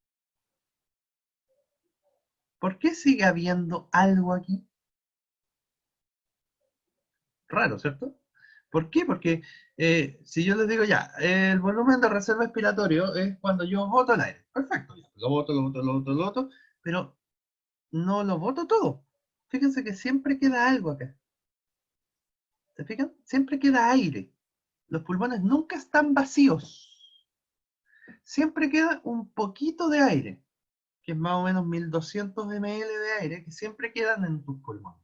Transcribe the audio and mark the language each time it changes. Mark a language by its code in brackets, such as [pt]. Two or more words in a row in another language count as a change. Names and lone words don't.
[es] ¿Por qué sigue habiendo algo aquí? Raro, ¿cierto? ¿Por qué? Porque si yo les digo ya, el volumen de reserva expiratorio es cuando yo boto el aire. Perfecto, ya, lo boto, lo boto, lo boto, lo boto, pero no lo boto todo. Fíjense que siempre queda algo acá. ¿Se fijan? Siempre queda aire. Los pulmones nunca están vacíos. Siempre queda un poquito de aire, que es más o menos 1200 ml de aire, que siempre quedan en tus pulmones.